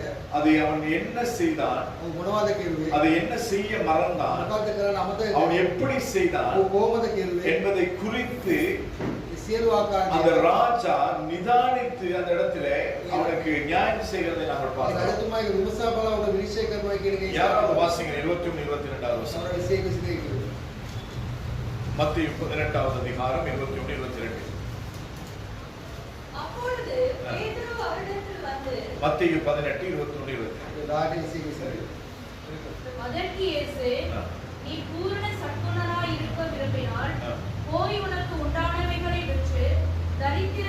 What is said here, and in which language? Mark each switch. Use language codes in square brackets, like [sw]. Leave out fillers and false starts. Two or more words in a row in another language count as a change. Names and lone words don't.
[ta] அதை அவன் என்ன செய்தான், [si] ඔව් මොනවද කිව්වේ? [ta] அதை என்ன செய்ய மறந்தான், [si] මොකක්ද කරන්න අමතක [ta] அவன் எப்படி செய்தான் [si] ඔව් කොහොමද කිව්වේ? [ta] என்பதை குறித்து [si] සියලු [ta] அந்த [si] ආකාරයෙන් [ta] ராஜா நிதானித்து அந்த இடத்துல அவனுக்கு நியாயம் செய்கிறதை நாங்கள் பார்க்கிறோம். [si] රජතුමාගේ විමසා බලවට විනිශ්චය කරනවා කියන එක [ta] யாராவது வாசிங்க 21 22வது வசனம். [si] සමහර 22 කිව්වේ. [ta] மத்தேயு 18வது அதிகாரம் 21 22. அப்பொழுது பேதுரு அவரிடத்தில் வந்து மத்தேயு 18 21 22. [si] දාටි 22. [ta] அதற்கு இயேசு நீ பூரண சற்குணராய் இருக்க விரும்பினால் போய் உனக்கு உண்டானவைகளை விற்று தரித்திரரை